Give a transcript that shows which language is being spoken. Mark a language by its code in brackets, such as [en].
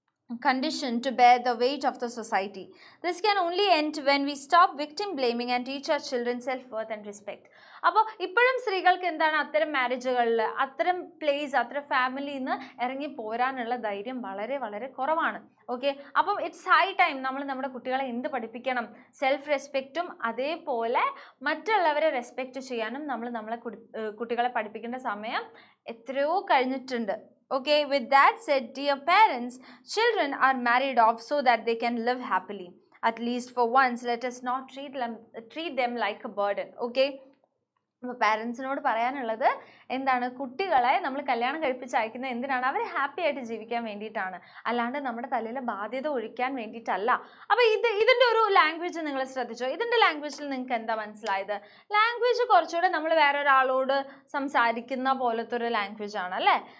[en] conditioned to bear the weight of the society. This can only end when we stop victim blaming and teach our children self-worth and respect. [ml] അപ്പോൾ ഇപ്പോഴും സ്ത്രീകൾക്ക് എന്താണ് അത്തരം മാരേജുകളിൽ, അത്തരം place, അത്തരം ഫാമിലിയിൽ നിന്ന് ഇറങ്ങി പോരാനുള്ള ധൈര്യം വളരെ വളരെ കുറവാണ്. ഓക്കെ, അപ്പം [en] it's high time [ml] നമ്മൾ നമ്മുടെ കുട്ടികളെ എന്ത് പഠിപ്പിക്കണം? സെൽഫ് റെസ്പെക്റ്റും അതേപോലെ മറ്റുള്ളവരെ റെസ്പെക്റ്റ് ചെയ്യാനും നമ്മളെ കുട്ടികളെ പഠിപ്പിക്കേണ്ട സമയം എത്രയോ കഴിഞ്ഞിട്ടുണ്ട്. [en] Okay, with that said, dear parents, children are married off so that they can live happily. At least for once, let us not treat them like a burden. Okay. [ml] അപ്പോൾ പാരൻസിനോട് പറയാനുള്ളത് എന്താണ്? കുട്ടികളെ നമ്മൾ കല്യാണം കഴിപ്പിച്ച് അയക്കുന്നത് എന്തിനാണ്? അവർ ഹാപ്പി ആയിട്ട് ജീവിക്കാൻ വേണ്ടിയിട്ടാണ്, അല്ലാണ്ട് നമ്മുടെ തലയിലെ ബാധ്യത ഒഴിക്കാൻ വേണ്ടിയിട്ടല്ല. അപ്പോൾ ഇതിൻ്റെ ഒരു ലാംഗ്വേജ് നിങ്ങൾ ശ്രദ്ധിച്ചോ? ഇതിൻ്റെ ലാംഗ്വേജിൽ നിങ്ങൾക്ക് എന്താ മനസ്സിലായത്? ലാംഗ്വേജ് കുറച്ചുകൂടെ നമ്മൾ വേറെ ഒരാളോട് സംസാരിക്കുന്ന പോലത്തെ ഒരു ലാംഗ്വേജ് ആണ് അല്ലേ?